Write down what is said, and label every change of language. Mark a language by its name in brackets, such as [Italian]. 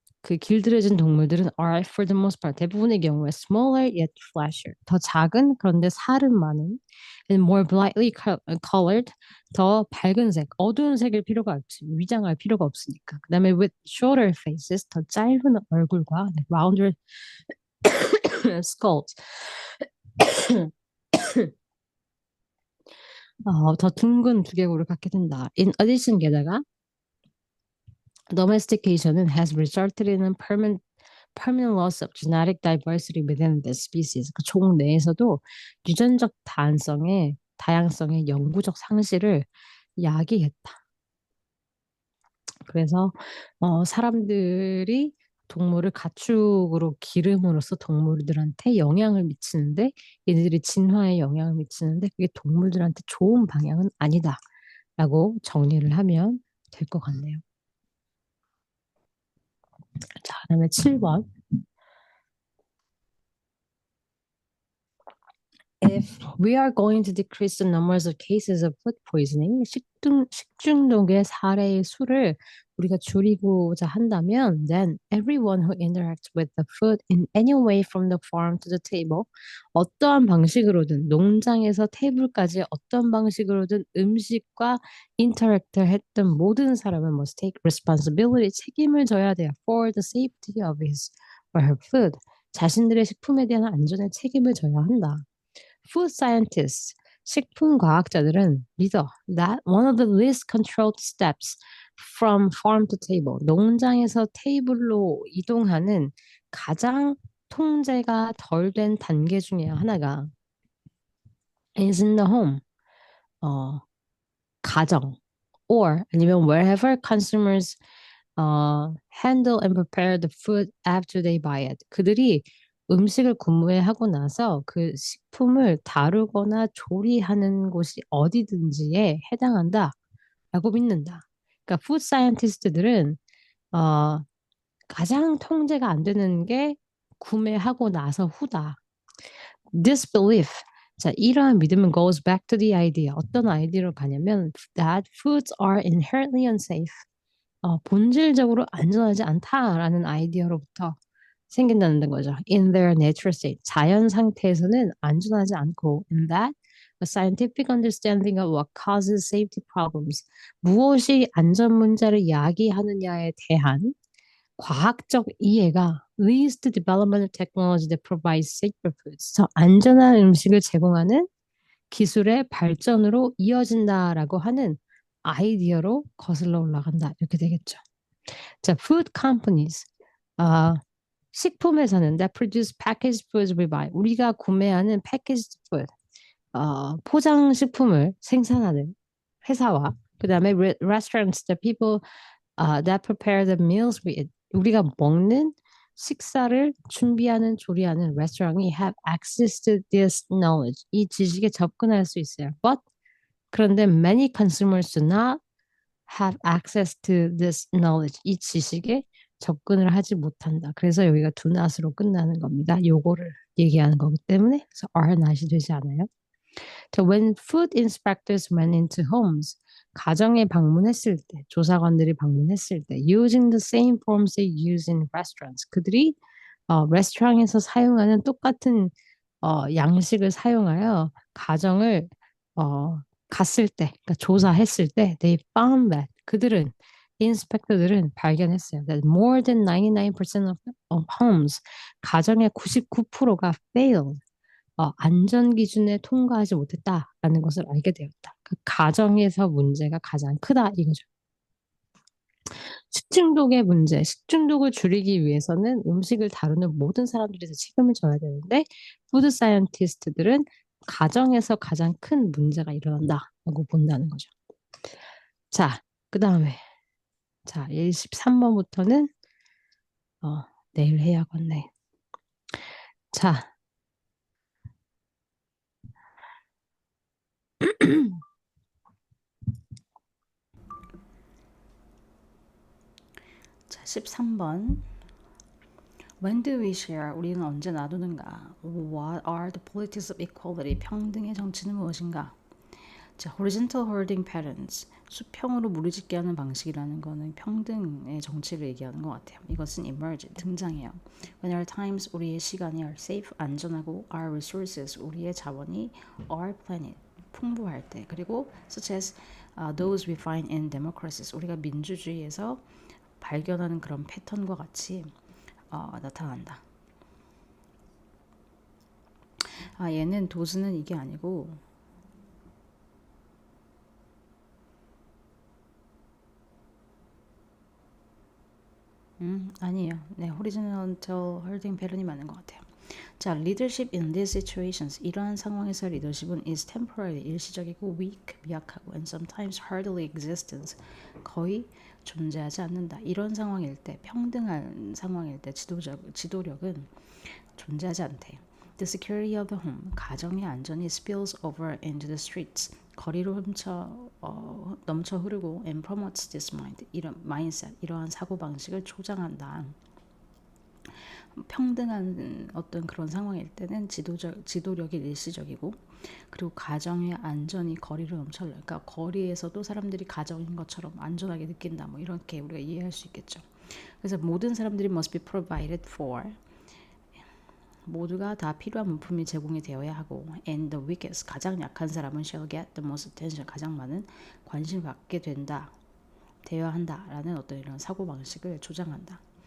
[Korean] 그 길들여진 동물들은 [English] are for the most part [Korean] 대부분의 경우에 [English] smaller yet flashier [Korean] 더 작은 그런데 살은 많은 [English] and more brightly colored [Korean] 더 밝은 색 어두운 색일 필요가 없지 위장할 필요가 없으니까 그다음에 [English] with shorter faces [Korean] 더 짧은 얼굴과 [English] rounder skulls [Korean] 더 둥근 두개골을 갖게 된다. [English] In addition [Korean] 게다가 [English] domestication은 has resulted in a permanent loss of genetic diversity within the species. [Korean] 그 종 내에서도 유전적 다양성의 영구적 상실을 야기했다. 그래서 사람들이 동물을 가축으로 기름으로써 동물들한테 영향을 미치는데 얘네들이 진화에 영향을 미치는데 그게 동물들한테 좋은 방향은 아니다라고 정리를 하면 될 것 같네요. 자, 그다음에 7번. [English] If we are going to decrease the numbers of cases of food poisoning, [Korean] 식중독의 사례의 수를 우리가 줄이고자 한다면, [English] then everyone who interacts with the food in any way from the farm to the table, [Korean] 어떠한 방식으로든 농장에서 테이블까지 어떤 방식으로든 음식과 인터랙트 했던 모든 사람은 [English] must take responsibility, [Korean] 책임을 져야 돼요. [English] For the safety of his or her food. [Korean] 자신들의 식품에 대한 안전에 책임을 져야 한다. [English] Food scientists, [Korean] 식품과학자들은 믿어 [English] that one of the least controlled steps from farm to table, [Korean] 농장에서 테이블로 이동하는 가장 통제가 덜 된 단계 중에 하나가 [English] is in the home, [Korean] 가정, [English] or [Korean] 아니면 [English] wherever consumers handle and prepare the food after they buy it. [Korean] 그들이 음식을 구매하고 나서 그 식품을 다루거나 조리하는 곳이 어디든지에 해당한다라고 믿는다. 그러니까 푸드 사이언티스트들은 어, 가장 통제가 안 되는 게 구매하고 나서 후다. [English] This belief, [Korean] 자, 이러한 믿음은 [English] goes back to the idea. [Korean] 어떤 아이디어로 가냐면 [English] that foods are inherently unsafe. [Korean] 본질적으로 안전하지 않다라는 아이디어로부터 생긴다는 거죠. [English] In their natural state, [Korean] 자연 상태에서는 안전하지 않고 [English] in that a scientific understanding of what causes safety problems, [Korean] 무엇이 안전 문제를 야기하느냐에 대한 과학적 이해가 [English] leads to development of technology that provides safer foods, [Korean] 더 안전한 음식을 제공하는 기술의 발전으로 이어진다라고 하는 아이디어로 거슬러 올라간다. 이렇게 되겠죠. 자, [English] food companies. [Korean] 식품 회사는 [English] that produce packaged foods we buy. [Korean] 우리가 구매하는 packaged food. 포장 식품을 생산하는 회사와 그다음에 [English] restaurants, the people that prepare the meals we eat. [Korean] 우리가 먹는 식사를 준비하는 조리하는 레스토랑이 [English] have access to this knowledge. [Korean] 이 지식에 접근할 수 있어요. [English] But [Korean] 그런데 [English] many consumers do not have access to this knowledge. [Korean] 이 지식에 접근을 하지 못한다. 그래서 여기가 [English] do not [Korean] 으로 끝나는 겁니다. 요거를 얘기하는 거기 때문에 그래서 are not이 되지 않아요. [English] So when food inspectors went into homes, [Korean] 가정에 방문했을 때, 조사관들이 방문했을 때, [English] using the same forms they use in restaurants, [Korean] 그들이 레스토랑에서 사용하는 똑같은 양식을 사용하여 가정을 갔을 때, 그러니까 조사했을 때, [English] they found that [Korean] 그들은 인스펙터들은 발견했어요. [English] That more than 99% of homes, [Korean] 가정의 99%가 [English] failed. [Korean] 안전 기준에 통과하지 못했다라는 것을 알게 되었다. 그 가정에서 문제가 가장 크다 이거죠. 식중독의 문제, 식중독을 줄이기 위해서는 음식을 다루는 모든 사람들이 다 책임을 져야 되는데 푸드 사이언티스트들은 가정에서 가장 큰 문제가 일어난다라고 본다는 거죠. 자, 그 다음에 자 13번부터는 내일 해야겠네. 자, 자 13번. [English] When do we share? [Korean] 우리는 언제 나누는가? [English] What are the politics of equality? [Korean] 평등의 정치는 무엇인가? [English] 자, horizontal holding patterns. [Korean] 수평으로 무리짓게 하는 방식이라는 거는 평등의 정치를 얘기하는 것 같아요. 이것은 emerge, 등장해요. [English] When our times, [Korean] 우리의 시간이 [English] are safe, [Korean] 안전하고 [English] our resources, [Korean] 우리의 자원이 [English] our planet, [Korean] 풍부할 때. 그리고 [English] such as those we find in democracies, [Korean] 우리가 민주주의에서 발견하는 그런 패턴과 같이 나타난다. 얘는 도스는 이게 아니고 아니에요. 네, [English] horizontal holding pattern이 [Korean] 맞는 것 같아요. 자, [English] leadership in these situations. [Korean] 이러한 상황에서 리더십은 [English] is temporary, [Korean] 일시적이고 [English] weak, [Korean] 미약하고 [English] and sometimes hardly existence, [Korean] 거의 존재하지 않는다. 이런 상황일 때, 평등한 상황일 때 지도력은 존재하지 않대요. [English] The security of the home, [Korean] 가정의 안전이 [English] spills over into the streets, [Korean] 거리로 넘쳐 흐르고 [English] and promotes this mind, 이런 mindset, [Korean] 이러한 사고 방식을 조장한다. 평등한 어떤 그런 상황일 때는 지도력이 일시적이고, 그리고 가정의 안전이 거리로 넘쳐, 그러니까 거리에서도 사람들이 가정인 것처럼 안전하게 느낀다. 뭐 이렇게 우리가 이해할 수 있겠죠. 그래서 모든 사람들이 [English] must be provided for, [Korean] 모두가 다 필요한 물품이 제공이 되어야 하고, [English] and the weakest, [Korean] 가장 약한 사람은 [English] shall get the most attention, [Korean] 가장 많은 관심을 받게 된다, 되어야 한다라는 어떤 이런 사고 방식을 조장한다.